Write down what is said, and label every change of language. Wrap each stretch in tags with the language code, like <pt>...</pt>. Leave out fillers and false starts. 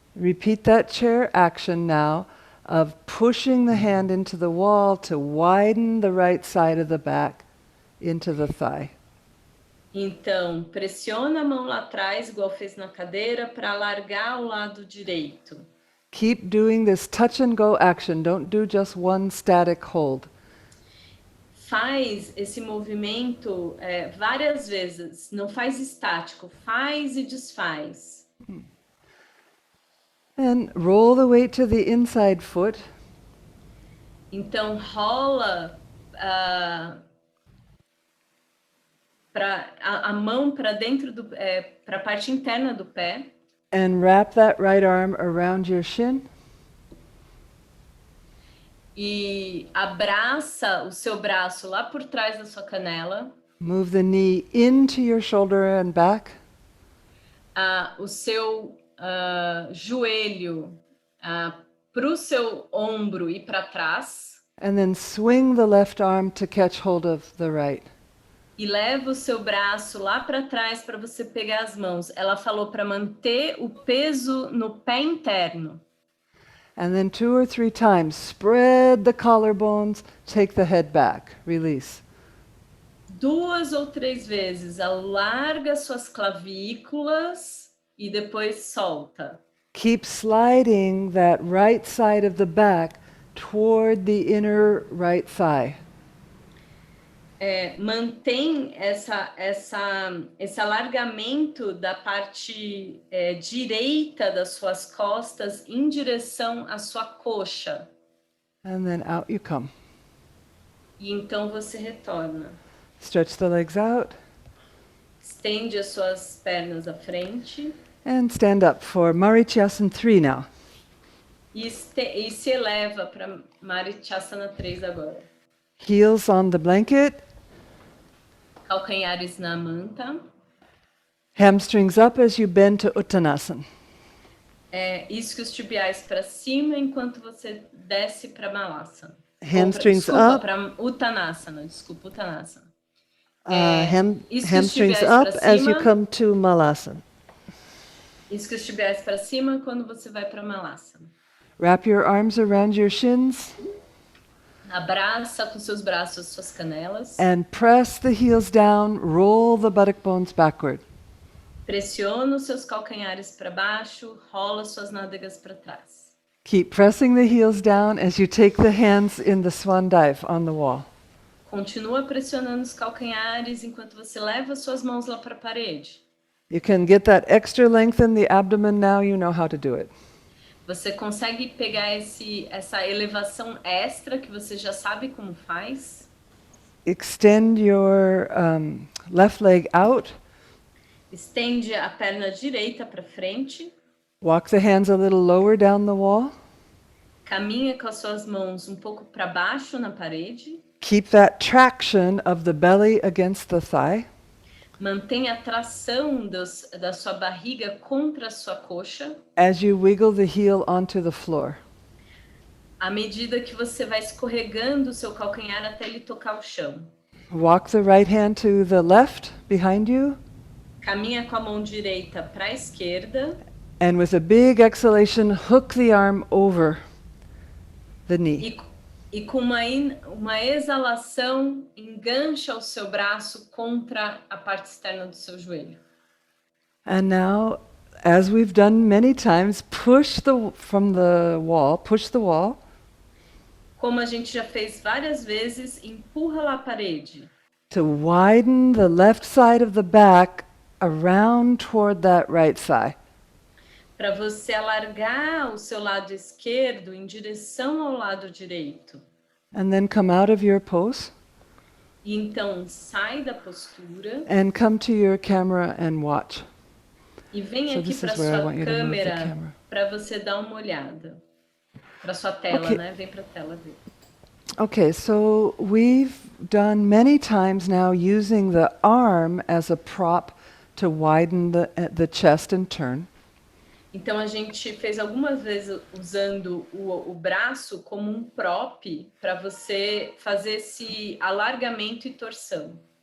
<en>Repeat that chair action now of pushing the hand into the wall to widen the right side of the back into the thigh.</en> <pt>Então, pressiona a mão lá atrás, igual fez na cadeira, para alargar o lado direito.</pt> <en>Keep doing this touch and go action. Don't do just one static hold.</en> <pt>Faz esse movimento várias vezes, não faz estático, faz e desfaz.</pt> <en>And roll the weight to the inside foot.</en> <pt>Então rola a mão para dentro para a parte interna do pé.</pt> <en>And wrap that right arm around your shin.</en> <pt>E abraça o seu braço lá por trás da sua canela.</pt> <en>Move the knee into your shoulder and back.</en> <pt>O seu joelho para o seu ombro e para trás.</pt> <en>And then swing the left arm to catch hold of the right.</en> <pt>E leva o seu braço lá para trás para você pegar as mãos. Ela falou para manter o peso no pé interno.</pt> <en>And then 2 or 3 times, spread the collarbones, take the head back, release.</en> <pt>2 ou 3 vezes, alarga suas clavículas e depois solta.</pt> <en>Keep sliding that right side of the back toward the inner right thigh.</en> <pt>Mantém esse alargamento da parte direita das suas costas em direção à sua coxa.</pt> <en>And then out you come.</en> <pt>E então você retorna.</pt> <en>Stretch the legs out</en> <pt>Estende as suas pernas à frente</pt> <en>and stand up for Marichasana 3 now.</en> <pt>e se eleva para Marichasana 3 agora.</pt> <en>Heels on the blanket,</en> <pt>Calcanhares na manta.</pt> <en>hamstrings up as you bend to Uttanasana.</en> <pt>Isquios tibiais para cima enquanto você desce para Malasana.</pt> <en>Hamstrings up.</en> <pt>Para Uttanasana. Desculpa, Uttanasana.</pt> <en>Hamstrings up as you come to Malasana.</en> <pt>Isquios tibiais para cima quando você vai para Malasana.</pt> <en>Wrap your arms around your shins</en> <pt>Abraça com seus braços suas canelas.</pt> <en>and press the heels down, roll the buttock bones backward.</en> <pt>Pressiona os seus calcanhares para baixo, rola suas nádegas para trás.</pt> <en>Keep pressing the heels down as you take the hands in the swan dive on the wall.</en> <pt>Continua pressionando os calcanhares enquanto você leva suas mãos lá para a parede.</pt> <en>You can get that extra length in the abdomen now, you know how to do it.</en> <pt>Você consegue pegar essa elevação extra que você já sabe como faz.</pt> <en>Extend your left leg out.</en> <pt>Estende a perna direita para frente.</pt> <en>Walk the hands a little lower down the wall.</en> <pt>Caminha com as suas mãos um pouco para baixo na parede.</pt> <en>Keep that traction of the belly against the thigh.</en> <pt>Mantenha a tração da sua barriga contra a sua coxa.</pt> <en>As you wiggle the heel onto the floor.</en> <pt>À medida que você vai escorregando o seu calcanhar até ele tocar o chão.</pt> <en>Walk the right hand to the left behind you.</en> <pt>Caminha com a mão direita para a esquerda.</pt> <en>And with a big exhalation, hook the arm over the knee.</en> <pt>E com uma exalação, engancha o seu braço contra a parte externa do seu joelho.</pt> <en>And now, as we've done many times, push from the wall, push the wall.</en> <pt>Como a gente já fez várias vezes, empurra lá a parede.</pt> <en>To widen the left side of the back around toward that right thigh.</en> <pt>Para você alargar o seu lado esquerdo em direção ao lado direito.</pt> <en>And then come out of your pose.</en> <pt>E então sai da postura.</pt> <en>And come to your camera and watch.</en> <pt>E vem</pt> <en>So</en> <pt>aqui</pt> <en>this</en> <pt>para</pt> <en>is where I</en> <pt>sua</pt> <en>want you to move the</en> <pt>câmera</pt> <en>camera.</en> <pt>para você dar uma olhada. Para sua tela,</pt> <en>Okay.</en> <pt>né? Vem para a tela ver.</pt> <en>Okay, so we've done many times now using the arm as a prop to widen the chest and turn.</en> <pt>Então a gente fez algumas vezes usando o braço como um prop para você fazer esse alargamento e torção.</pt>